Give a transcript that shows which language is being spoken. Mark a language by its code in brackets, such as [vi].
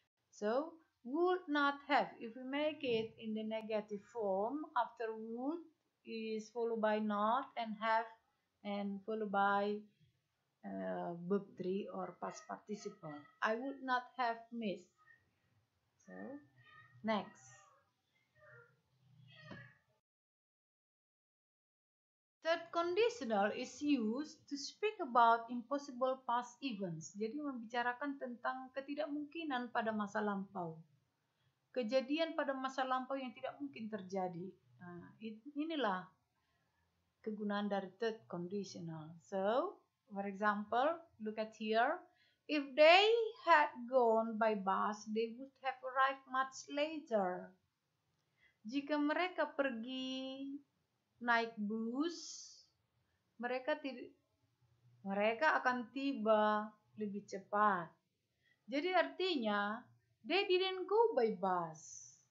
[en] So would not have, if we make it in the negative form, after would is followed by not and have and followed by verb 3 or past participle. I would not have missed. So next. Third conditional is used to speak about impossible past events. [id] Jadi membicarakan tentang ketidakmungkinan pada masa lampau. Kejadian pada masa lampau yang tidak mungkin terjadi. Nah, inilah kegunaan dari third conditional. [en] So, for example, look at here. If they had gone by bus, they would have arrived much later. [id] Jika mereka pergi naik bus, mereka akan tiba lebih cepat. Jadi artinya [en] they didn't go by bus.